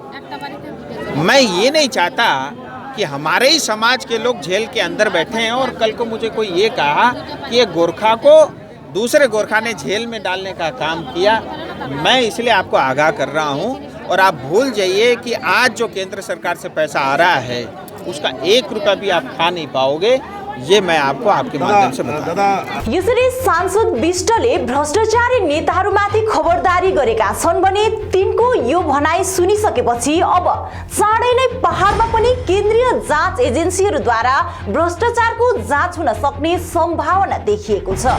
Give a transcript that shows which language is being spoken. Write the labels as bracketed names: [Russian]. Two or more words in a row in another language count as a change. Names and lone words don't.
[Hindi] मैं ये नहीं चाहता कि हमारे ही समाज के लोग जेल के अंदर बैठे हैं और कल को मुझे कोई ये कहा कि ये गोरखा को दूसरे गोरखा ने जेल में डालने का काम किया। मैं इसलिए आपको आगाह कर रहा हूँ और आप भूल जाइए कि आज जो केंद्र सरकार से पैसा आ रहा है उसका 1 रुपया भी आप खा नहीं पाओगे। ये मैं आपको आपके माध्यम से बता। [Nepali] यसरी सांसद विष्टले भ्रष्टाचारी नेताहरूमाथि खबरदारी गरेका छन् भने तिनको यो भनाई सुनिसकेपछि अब चाँडै नै पहाडमा पनि केन्द्रीय जाँच एजेन्सीहरूद्वारा भ्रष्टाचारको जाँच हुन सक्ने सम्भावना देखिएको छ।